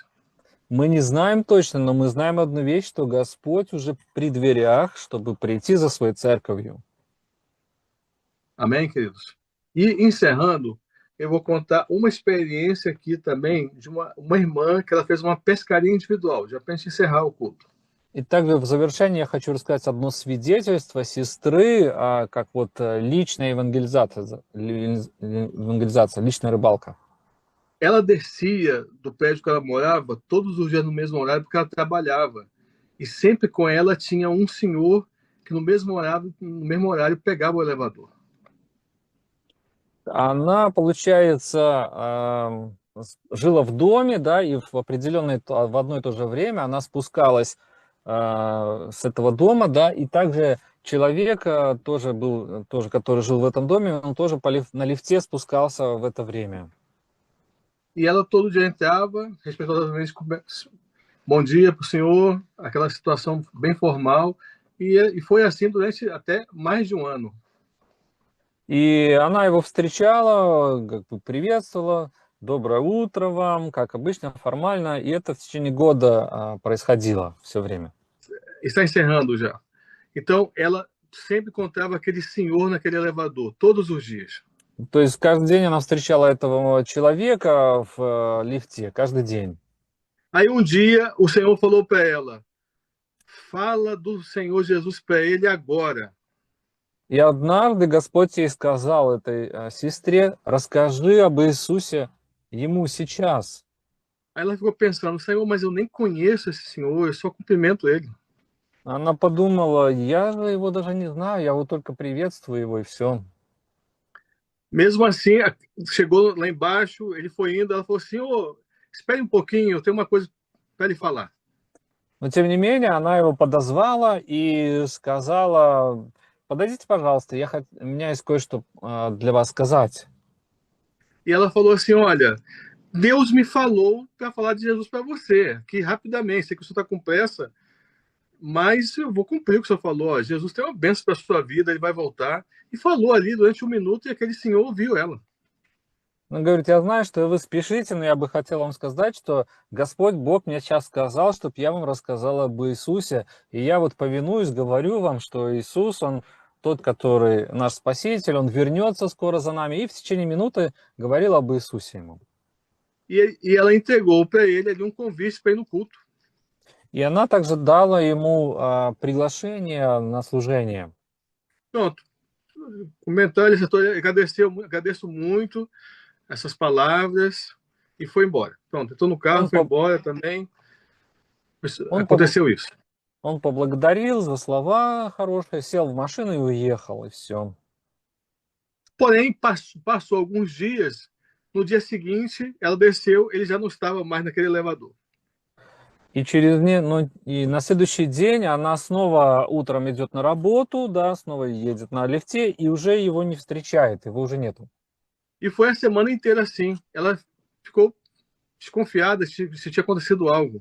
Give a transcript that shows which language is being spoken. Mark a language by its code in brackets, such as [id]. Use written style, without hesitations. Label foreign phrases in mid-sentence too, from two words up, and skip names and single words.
[ru] Мы не знаем точно, но мы знаем одну вещь, что Господь уже при дверях, чтобы прийти за своей церковью. [pt] Amém, queridos? E encerrando, eu vou contar uma experiência aqui também de uma irmã que ela fez uma pescaria individual, já para a gente encerrar o culto. [ru] И также в завершение я хочу рассказать одно свидетельство сестры, как вот личная евангелизация, личная рыбалка. [pt] Ela descia do prédio que ela morava todos os dias no mesmo horário porque ela trabalhava. E sempre com ela tinha um senhor que no mesmo horário pegava o elevador. [ru] Она, получается, жила в доме, да, и в одно и то же время она спускалась с этого дома, да, и также человек тоже был, который жил в этом доме, он тоже на лифте спускался в это время. [pt] E ela todo dia entrava, respeitosamente, bom dia para o senhor, aquela situação bem formal, e foi assim durante até mais de um ano. [ru] И она его встречала, как бы приветствовала, доброе утро вам, как обычно, формально, и это в течение года происходило все время. [pt] Está encerrando já. Então, ela sempre encontrava aquele senhor naquele elevador, todos os dias. [ru] То есть каждый день она встречала этого человека в лифте, каждый день. [pt] Aí um dia o Senhor falou para ela: fala do Senhor Jesus para ele agora. [ru] И однажды Господь ей сказал, этой сестре, расскажи об Иисусе ему сейчас. [pt] Aí ela ficou pensando: Senhor, mas eu nem conheço esse senhor, eu só cumprimento ele. [ru] Она подумала, я же его даже не знаю, я вот только приветствую его и все. [pt] Mesmo assim, chegou lá embaixo, ele foi indo, ela falou assim: espere um pouquinho, eu tenho uma coisa para lhe falar. [ru] Но тем не менее, она его подозвала и сказала, подойдите, пожалуйста, у меня есть кое-что для вас сказать. [pt] E ela falou assim: olha, Deus me falou para falar de Jesus para você, que rapidamente, sei que o senhor está com pressa, mas eu vou cumprir o que o senhor falou. Ó, Jesus tem uma bênção para a sua vida, ele vai voltar. E falou ali durante um minuto e aquele senhor ouviu ela. [ru] Он говорит, я знаю, что вы спешите, но я бы хотел вам сказать, что Господь Бог мне сейчас сказал, чтобы я вам рассказал об Иисусе. И я вот повинуюсь, говорю вам, что Иисус, Он тот, который наш Спаситель, Он вернется скоро за нами. И в течение минуты говорил об Иисусе ему. [pt] E ela entregou para ele ali convite para ir no culto. [ru] И она также дала ему приглашение на служение. [pt] Pronto. Comentário, agradeço muito essas palavras e foi embora. Pronto, estou no carro, foi embora também. Aconteceu isso. [ru] Он поблагодарил за слова хорошие, сел в машину и уехал, и все. [pt] Porém, passou alguns dias, no dia seguinte, ela desceu, ele já não estava mais naquele elevador. [ru] И на следующий день она снова утром идет на работу, да, снова едет на лифте, и уже его не встречает, его уже нету. [pt] E foi a semana inteira assim. Ela ficou desconfiada se tinha acontecido algo.